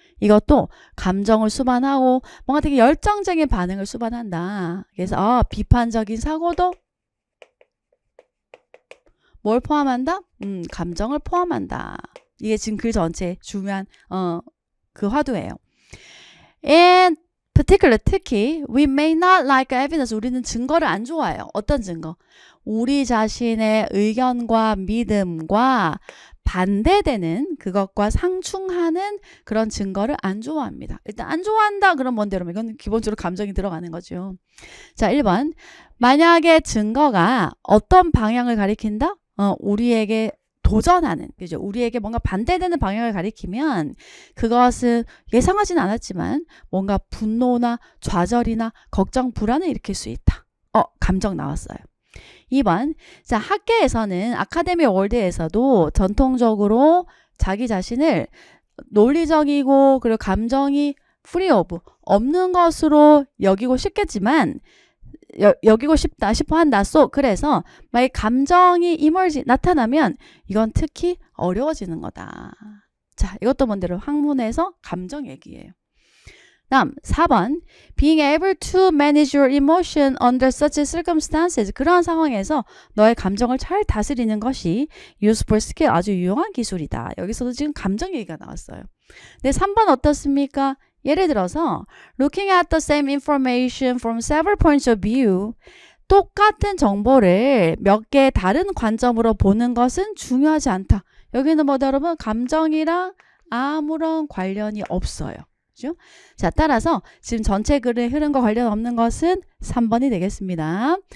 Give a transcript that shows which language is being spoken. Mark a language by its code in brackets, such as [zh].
[ko] 이것도 감정을 수반하고 뭔가 되게 열정적인 반응을 수반한다. 그래서 비판적인 사고도 뭘 포함한다? 감정을 포함한다. 이게 지금 글 전체의 중요한 그 화두예요. [en] And particular [ko] 특히 [en] we may not like evidence. [ko] 우리는 증거를 안 좋아해요. 어떤 증거? 우리 자신의 의견과 믿음과 반대되는 그것과 상충하는 그런 증거를 안 좋아합니다. 일단 안 좋아한다 그럼 뭔데 여러분? 이건 기본적으로 감정이 들어가는 거죠. 자, 1번. 만약에 증거가 어떤 방향을 가리킨다? 우리에게 도전하는, 그죠? 우리에게 뭔가 반대되는 방향을 가리키면 그것은 예상하진 않았지만 뭔가 분노나 좌절이나 걱정, 불안을 일으킬 수 있다. 감정 나왔어요. 2번. 자, 학계에서는 아카데미 월드에서도 전통적으로 자기 자신을 논리적이고 그리고 감정이 [en] free of [ko] 없는 것으로 여기고 싶겠지만 여기고 싶다 싶어 한다. 그래서 만약 감정이 나타나면 이건 특히 어려워지는 거다. 자, 이것도 뭔데로 학문에서 감정 얘기예요. 다음 4번. [en] Being able to manage your emotion under such circumstances. [ko] 그러한 상황에서 너의 감정을 잘 다스리는 것이 [en] useful skill, [ko] 아주 유용한 기술이다. 여기서도 지금 감정 얘기가 나왔어요. 근데 3번 어떻습니까? 예를 들어서 [en] looking at the same information from several points of view. [ko] 똑같은 정보를 몇 개의 다른 관점으로 보는 것은 중요하지 않다. 여기는 뭐다 여러분? 감정이랑 아무런 관련이 없어요. 그죠? 자, 따라서 지금 전체 글의 흐름과 관련 없는 것은 3번이 되겠습니다.